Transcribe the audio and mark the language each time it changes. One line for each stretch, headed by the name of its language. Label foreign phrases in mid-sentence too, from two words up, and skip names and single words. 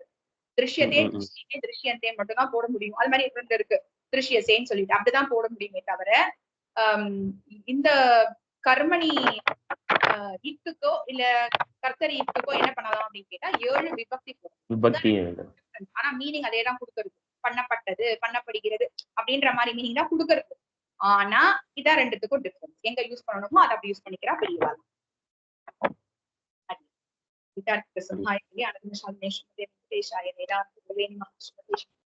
Sanskrit: दृश्यते दृश्यन्ते
Tamil: மட்டும் தான் போட முடியும். அது மாதிரி ரெண்டு இருக்கு, திருஷ்யசேன்னு சொல்லிட்டு அப்படிதான் போட முடியுமே தவிர இந்த கர்மணி இத்துக்கோ இல்ல கர்த்தரி இத்துக்கோ என்ன பண்ணலாம் அப்படின்னு கேட்டா 7 விபக்தி. ஆனா மீனிங் அதே தான் கொடுக்கறது, பண்ணப்பட்டது பண்ணப்படுகிறது அப்படின்ற மாதிரி மீனிங் தான் கொடுக்கறது. ஆனா இதான் ரெண்டுத்துக்கும் டிஃபரன்ஸ். எங்க யூஸ் பண்ணணுமோ அதை அப்படி யூஸ் பண்ணிக்கிறா பெரியவா.
Sanskrit: विद्यार्थी प्रसन्नाय अनंत शालिनेश देवतेशाय वेदांत वेणि महाश्वतेश